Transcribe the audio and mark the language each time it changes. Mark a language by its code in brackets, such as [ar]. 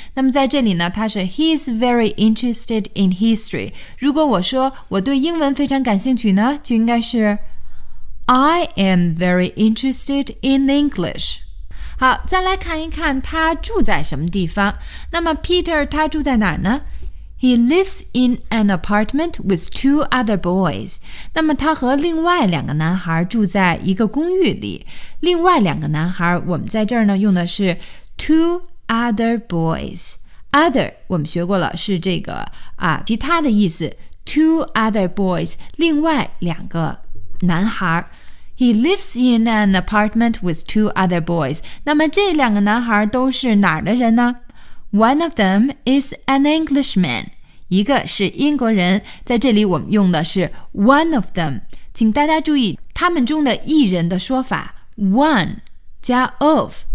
[zh] 那么在这里呢，它是 [en] He's very interested in history。 [zh] 如果我说我对英文非常感兴趣呢，就应该是 [en] I am very interested in English。 [zh] 好，再来看一看他住在什么地方。那么 Peter 他住在哪儿呢？ [en] He lives in an apartment with two other boys. [zh] 那么他和另外两个男孩住在一个公寓里。另外两个男孩，我们在这儿呢用的是 [en] two other boys. [zh] Other 我们学过了，是这个其他的意思。 [en] Two other boys， [zh] 另外两个男孩。 [en] He lives in an apartment with two other boys. [zh] 那么这两个男孩都是哪儿的人呢？ [en] One of them is an Englishman. [zh] 一个是英国人，在这里我们用的是 [en] one of them. [zh] 请大家注意他们中的一人的说法 one 加 of